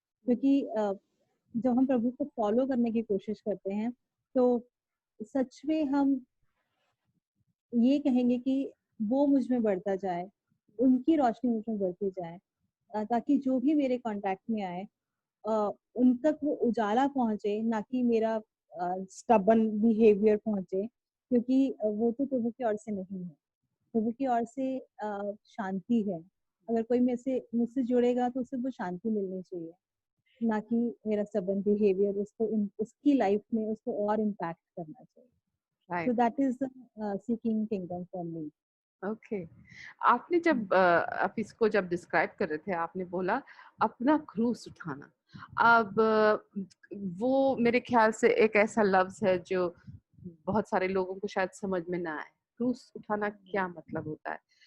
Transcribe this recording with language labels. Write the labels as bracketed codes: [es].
[hi] क्योंकि जब हम प्रभु को फॉलो करने की कोशिश करते हैं तो सच में हम ये कहेंगे कि वो मुझ में बढ़ता जाए, उनकी रोशनी मुझ में बढ़ती जाए, ताकि जो भी मेरे कांटेक्ट में आए उन तक वो उजाला पहुंचे, ना कि मेरा स्टबन बिहेवियर पहुंचे, क्योंकि वो तो प्रभु की ओर से नहीं है। प्रभु की ओर से शांति है। अगर कोई मुझसे जुड़ेगा तो उसे वो शांति मिलनी चाहिए, ना कि मेरा स्टबन बिहेवियर उसको उसकी लाइफ में उसको और इम्पैक्ट करना चाहिए। [en] So that is seeking kingdom for me. [hi] Okay आपने जब आप इसको जब डिस्क्राइब कर रहे थे, आपने बोला अपना क्रूस उठाना। अब वो मेरे ख्याल से एक ऐसा लफ्ज है जो बहुत सारे लोगों को शायद समझ में ना आए, क्रूस उठाना क्या मतलब होता है।